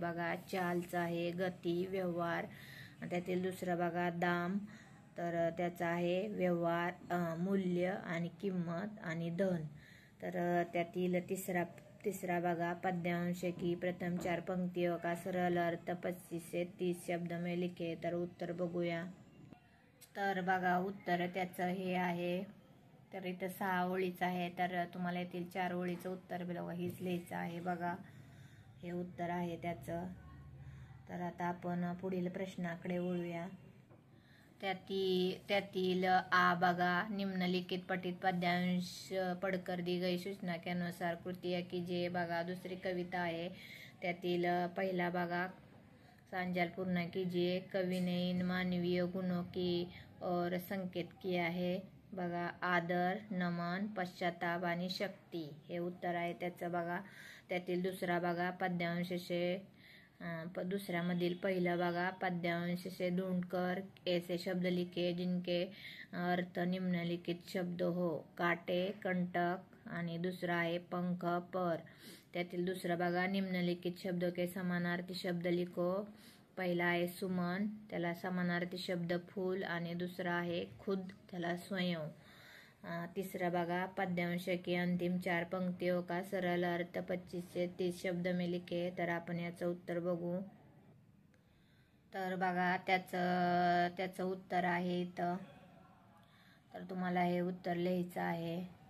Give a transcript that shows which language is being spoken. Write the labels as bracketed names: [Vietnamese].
[Marathi] बघा चालचा आहे गती, व्यवहार। त्यातील दुसरा बघा दाम, तर त्याचा आहे व्यवहार, मूल्य आणि किंमत आणि धन। तर त्यातील तिसरा बघा, [Hindi] पद्यांश की प्रथम 4 पंक्तियों का सरल अर्थ 25 से 30 शब्द में लिखे। [Marathi] तर उत्तर बघूया। तर बघा उत्तर त्याचं हे आहे, तर इथं 6 ओळीचं आहे, तर तुम्हाला येथील 4 ओळीचं उत्तर बघा हीच लिहायचं आहे। बघा हे उत्तर आहे त्याचं। तर आता आपण पुढील प्रश्नाकडे वळूया। त्यातील आ बघा, [Hindi] निम्नलिखित पठित पद्यांश पढ़कर दी गई सूचना के अनुसार कृतियाँ कीजिए। [Marathi] बघा दुसरी कविता आहे। त्यातील पहिला बघा, [Hindi] सांजाल पूर्ण कीजिए। कवि ने इन मानवीय गुणों की ओर संकेत किया है। [Marathi] बघा आदर, नमन, पश्चाताप आणि शक्ती हे उत्तर आहे त्याचं। बघा त्यातील दुसरा बघा, पद्यांश से दुसऱ्यामधील पहिलं बघा, [Hindi] पद्यांश से ढूंढकर ऐसे शब्द लिखे जिनके अर्थ निम्नलिखित शब्द हो। [Marathi] काटे, कंटक आणि दुसरा आहे पंख, पर। त्यातील दुसरा बघा, [Hindi] निम्नलिखित शब्दों के समानार्थी शब्द लिखो। [Marathi] पहिला आहे सुमन, त्याला समानार्थी शब्द फूल आणि दुसरा आहे खुद, त्याला स्वयं। [Hindi] तीसरा बघा, पद्यांश की अंतिम 4 पंक्तियों का सरल अर्थ 25 से 30 शब्द में लिखे। [Marathi] तर आपण याचं उत्तर बघू। तर बघा त्याचं उत्तर आहे इथं, तर तुम्हाला हे उत्तर लिहायचं आहे।